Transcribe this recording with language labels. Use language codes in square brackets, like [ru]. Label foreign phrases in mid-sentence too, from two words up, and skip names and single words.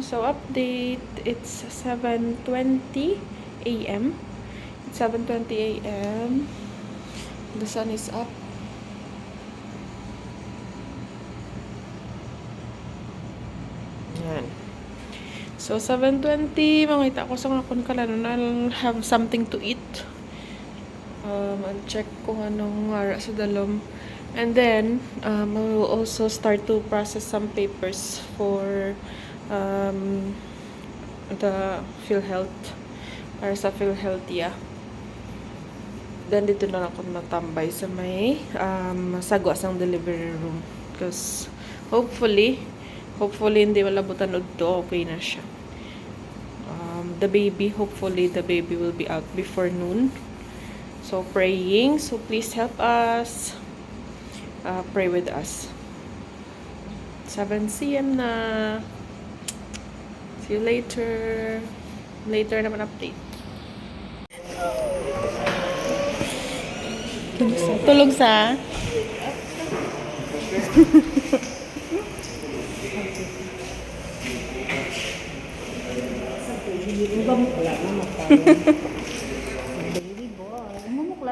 [en] So update, it's 7:20 a.m. It's 7:20 a.m. The sun is up. [tl] Yan. [hil] So 7:20, mangita ko sa akon kalanon, [en] I'll have something to eat. I'll check [hil] kung anong ara sa dalom. [en] And then, I will also start to process some papers for the PhilHealth, [hil] para sa PhilHealth, [en] yeah. Then, [hil] dito na ako matambay sa may sagwa sang delivery room. [en] Because, hopefully, [hil] hindi wala butan to, okay na siya. [en] The baby, hopefully, the baby will be out before noon. So, praying. So, please help us. Pray with us. 7 p.m. na. See you later. [hil] Later naman update. Tulog sa? [en] Baby boy. Mamuklat